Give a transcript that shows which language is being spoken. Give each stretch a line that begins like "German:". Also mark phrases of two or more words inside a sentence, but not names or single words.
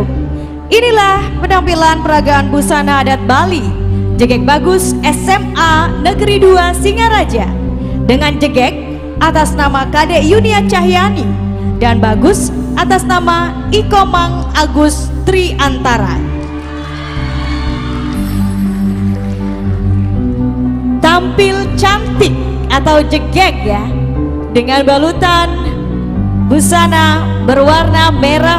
Indonesian: Inilah penampilan peragaan busana adat Bali. Jegek Bagus SMA Negeri 2 Singaraja. Dengan jegek atas nama Kadek Yunia Cahyani dan Bagus atas nama Ikomang Agus Triantara. Tampil cantik atau jegek ya, dengan balutan busana berwarna merah